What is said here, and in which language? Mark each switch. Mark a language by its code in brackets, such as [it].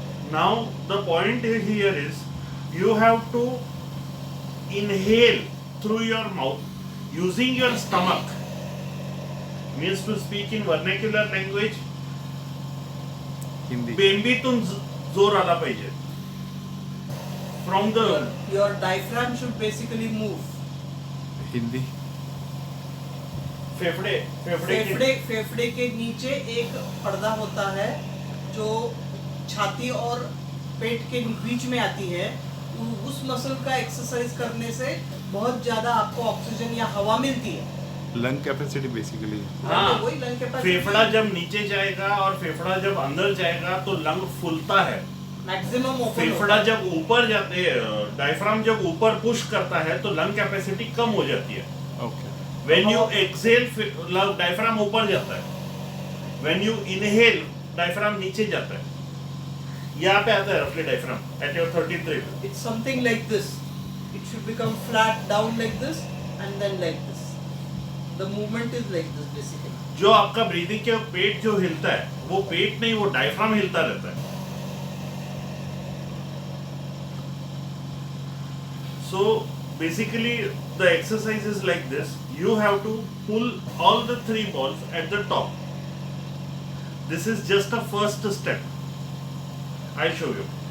[en] Now the point here is you have to inhale through your mouth using your stomach. Means to speak in vernacular language, Hindi. [mr] बेंबीतून जोर आला पाहिजे. [en] From the Your diaphragm should basically move. Hindi. [hi] फेफड़े के नीचे एक पर्दा होता है जो छाती और पेट के बीच में आती है. उस मसल का एक्सरसाइज करने से बहुत ज्यादा आपको ऑक्सीजन या हवा मिलती है. Lung capacity basically. वही लंग कैपेसिटी. फेफड़ा जब नीचे जाएगा और फेफड़ा जब अंदर जाएगा तो लंग फूलता है. मैक्सिमम फेफड़ा जब ऊपर जाते हैं, डायफ्राम जब ऊपर पुश करता है तो लंग कैपेसिटी कम हो जाती है. [en] Okay. When you exhale, [hi] diaphragm ऊपर जाता है. [en] When you inhale, [hi] डायफ्राम नीचे जाता है. यहाँ पे आता है रफली diaphragm [en] at your 33 rib. It's something like this. It should become flat down like this and then like this. The movement is like this basically. [hi] जो आपका ब्रीदिंग के पेट जो हिलता है, वो पेट नहीं, वो डायफ्राम हिलता रहता है. [en] So basically the exercise is like this. You have to pull all the 3 balls at the top. This is just a first step. I'll show you.